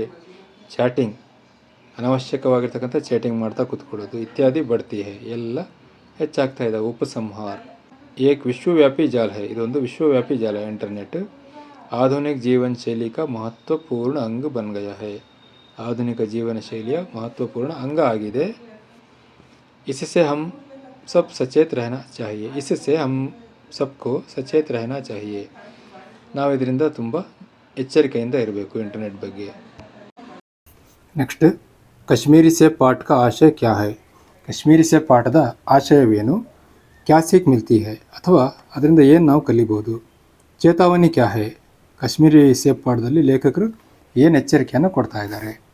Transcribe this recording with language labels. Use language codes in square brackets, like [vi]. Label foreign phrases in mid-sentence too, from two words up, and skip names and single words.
[kn] ಚಾಟಿಂಗ್, ಅನವಶ್ಯಕವಾಗಿರ್ತಕ್ಕಂಥ ಚಾಟಿಂಗ್ ಮಾಡ್ತಾ ಕೂತ್ಕೊಳ್ಳೋದು ಇತ್ಯಾದಿ [hi] बढ़ती है, [kn] ಎಲ್ಲ ಹೆಚ್ಚಾಗ್ತಾ ಇದ್ದಾವೆ. [hi] उपसंहार एक विश्वव्यापी जाल है, [kn] ಇದೊಂದು ವಿಶ್ವವ್ಯಾಪಿ ಜಾಲ ಇಂಟರ್ನೆಟ್. [hi] आधुनिक जीवन शैली का महत्वपूर्ण अंग बन गया है, [kn] ಆಧುನಿಕ ಜೀವನ ಶೈಲಿಯ ಮಹತ್ವಪೂರ್ಣ ಅಂಗ ಆಗಿದೆ. [hi] इससे हम सब सचेत रहना चाहिए, इससे हम सबको सचेत रहना चाहिए, [kn] ನಾವು ಇದರಿಂದ ತುಂಬ ಎಚ್ಚರಿಕೆಯಿಂದ ಇರಬೇಕು ಇಂಟರ್ನೆಟ್ ಬಗ್ಗೆ. [hi] नेक्स्ट कश्मीरी से पाठ का आशय क्या है, [kn] ಕಾಶ್ಮೀರಿ ಸೆ ಪಾಠದ ಆಶಯವೇನು. [hi] क्या सीख मिलती है, [kn] ಅಥವಾ ಅದರಿಂದ ಏನು ನಾವು ಕಲಿಬೋದು. [hi] चेतावनी क्या है, [kn] ಕಾಶ್ಮೀರಿ ಸೆ ಪಾಠದಲ್ಲಿ ಲೇಖಕರು ಏನು ಎಚ್ಚರಿಕೆಯನ್ನು ಕೊಡ್ತಾ ಇದ್ದಾರೆ.